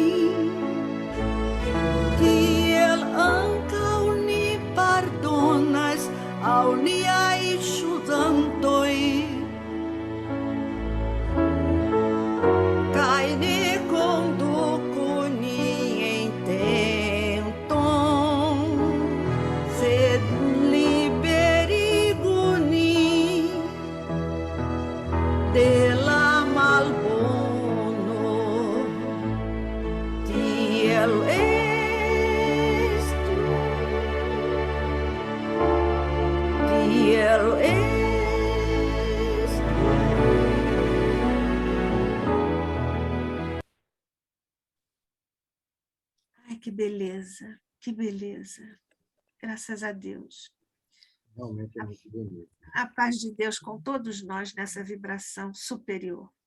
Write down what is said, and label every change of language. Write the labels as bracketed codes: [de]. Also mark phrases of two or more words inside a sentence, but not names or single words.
[eo] kiel ankaŭ ni pardonas aŭ niaj ŝuldantoj, kaj ne konduku nin en tenton, sed liberigu nin de la malbono. Tiel estu, tiel estu. [pt] Ai, que beleza, que beleza. Graças a Deus. Realmente é muito bonito. A paz de Deus com todos nós nessa vibração superior.